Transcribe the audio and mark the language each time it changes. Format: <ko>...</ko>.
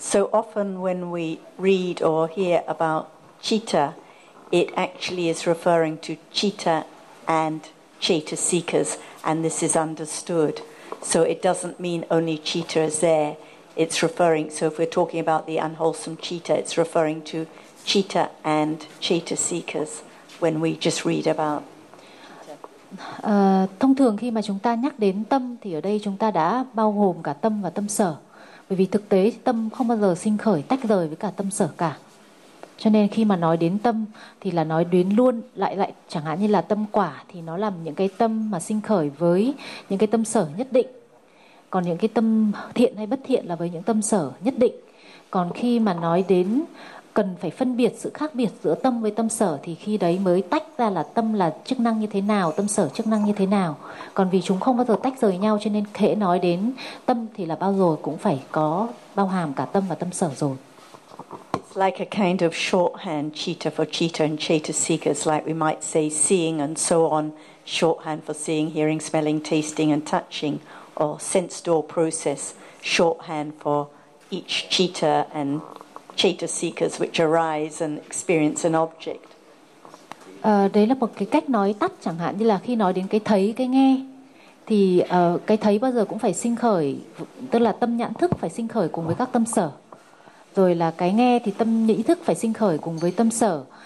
<en>So often when we read or hear about citta, it actually is referring to citta and citta seekers, and this is understood. So it doesn't mean only citta is there. It's referring, so if we're talking about the unwholesome citta, it's referring to citta and citta seekers when we just read about.</en> <vi>Thông thường khi mà chúng ta nhắc đến tâm thì ở đây chúng ta đã bao gồm cả tâm và tâm sở. Bởi vì thực tế tâm không bao giờ sinh khởi tách rời với cả tâm sở cả. Cho nên khi mà nói đến tâm thì là nói đến luôn, lại chẳng hạn như là tâm quả thì nó làm những cái tâm mà sinh khởi với những cái tâm sở nhất định. Còn những cái tâm thiện hay bất thiện là với những tâm sở nhất định. Còn khi mà nói đến cần phải phân biệt sự khác biệt giữa tâm với tâm sở thì khi đấy mới tách ra là tâm là chức năng như thế nào, tâm sở chức năng như thế nào. Còn vì chúng không bao giờ tách rời nhau cho nên hễ nói đến tâm thì là bao giờ cũng phải có bao hàm cả tâm và tâm sở rồi.</vi> <en>It's like a kind of shorthand citta for citta and citta seekers, like we might say seeing and so on, shorthand for seeing, hearing, smelling, tasting and touching. Or sense door process, shorthand for each citta and citta seekers which arise and experience an object.</en> <vi>Đấy là một cái cách nói tắt, chẳng hạn như là khi nói đến cái thấy, cái nghe, thì cái thấy bao giờ cũng phải sinh khởi, tức là tâm nhãn thức phải sinh khởi cùng với các tâm sở. Rồi là cái nghe thì tâm ý thức phải sinh khởi cùng với tâm sở.</vi>